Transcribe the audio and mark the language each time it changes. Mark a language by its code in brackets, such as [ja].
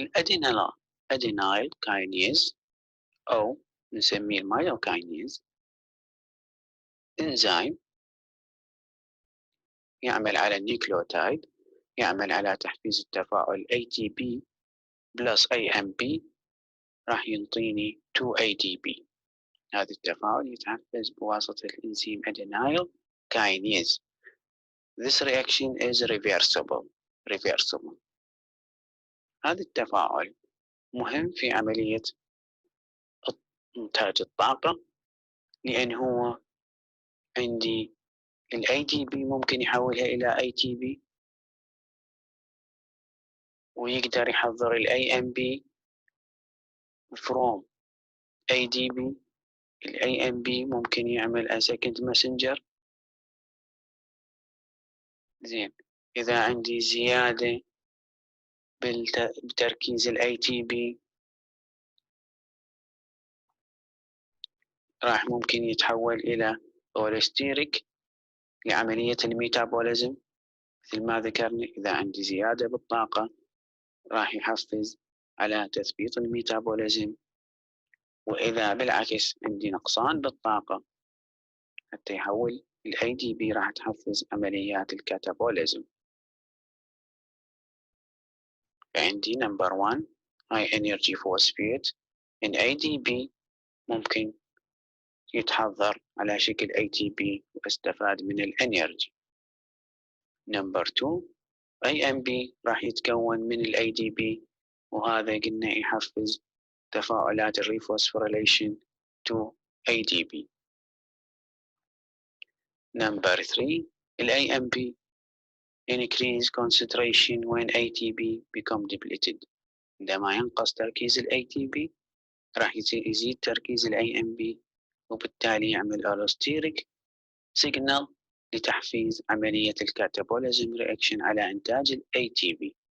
[ar] الأدينايل كاينيز أو نسميه المايوكاينيز إنزيم يعمل على النيوكليوتايد، يعمل على تحفيز التفاعل [en] ATP plus AMP [ar] راح ينطيني 2 ATP. هذا التفاعل يتحفز بواسطة الإنزيم أدينايل كاينيز. [en] This reaction is reversible. [ar] هذا التفاعل مهم في عملية إنتاج الطاقة، لأن هو عندي ال ATP ممكن يحولها إلى ATP ويقدر يحضر ال AMP [en] from ADP. [ar] ال AMP ممكن يعمل [en] a second messenger. [ar] زين. إذا عندي زيادة بتركيز ال ATP راح ممكن يتحول إلى أوليستيريك لعملية الميتابوليزم، مثل ما ذكرنا إذا عندي زيادة بالطاقة راح يحفز على تثبيط الميتابوليزم، وإذا بالعكس عندي نقصان بالطاقة حتى يحول ال ADP راح تحفز عمليات الكاتابوليزم. عندي نمبر 1 [en] High Energy Phosphate in ADP [ar] ممكن يتحضر على شكل ATP واستفاد من الانرجي. نمبر 2 AMP راح يتكون من ال ADP، وهذا قلنا يحفز تفاعلات الريفوسفوريليشن [en] to ADP. [ar] نمبر 3 ال [en] AMP increase concentration when ATP become depleted. [ar] عندما ينقص تركيز ال ATP راح يزيد تركيز ال AMP، وبالتالي يعمل [en] allosteric signal [ar] لتحفيز عملية الكاتابوليزم رياكشن على إنتاج ال ATP.